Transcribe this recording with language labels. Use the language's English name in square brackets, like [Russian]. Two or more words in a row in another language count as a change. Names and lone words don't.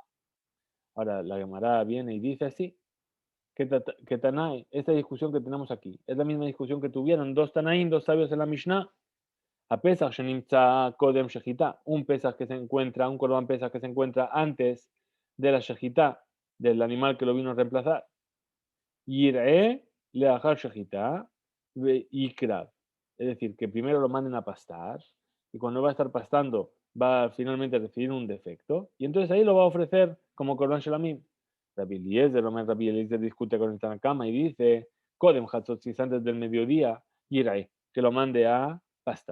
[Spanish] Ahora la Gemara viene y dice así, que Tanay, esta discusión que tenemos aquí, es la misma discusión que tuvieron dos Tanaín, dos sabios en la Mishnah, a [Hebrew] פסח שנמצא קודם שחיטה, [Spanish] un Pesach que se encuentra, un [Hebrew] קרבן פסח [Spanish] que se encuentra antes de la shejitá del animal que lo vino a reemplazar. [Hebrew] ירעה לאחר שחיטה יקרב. [Spanish] Es decir, que primero lo manden a pastar y cuando va a estar pastando va finalmente a recibir un defecto y entonces ahí lo va a ofrecer como [Hebrew] קרבן שלמים. [Spanish] Rabbi Eliezer discute con el Tanakama y dice, [Hebrew] קודם חצות, [Spanish] si es antes del mediodía, Yirae, que lo mande a pastar.